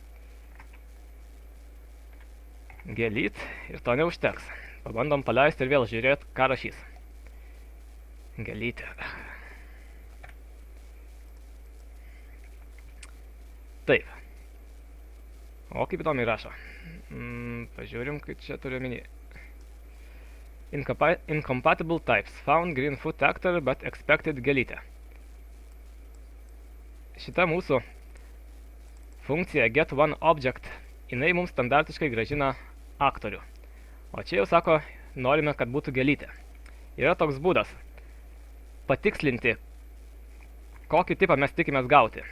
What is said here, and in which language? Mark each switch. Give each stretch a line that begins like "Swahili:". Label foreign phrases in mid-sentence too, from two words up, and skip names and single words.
Lithuanian: Gėlyt ir to neužteks. Pabandom paleisti ir vėl žiūrėti, ką rašys. Gėlytė. Taip. O kaip įdomiai rašo. Pažiūrim, kaip čia turiu omeny.
English: Incompatible types. Found green food actor, but expected gėlytė.
Lithuanian: Šita mūsų funkcija getOneObject, jinai mums standartiškai grąžina aktorių. O čia jau sako, norime, kad būtų gėlytė. Yra toks būdas patikslinti, kokį tipą mes tikimės gauti.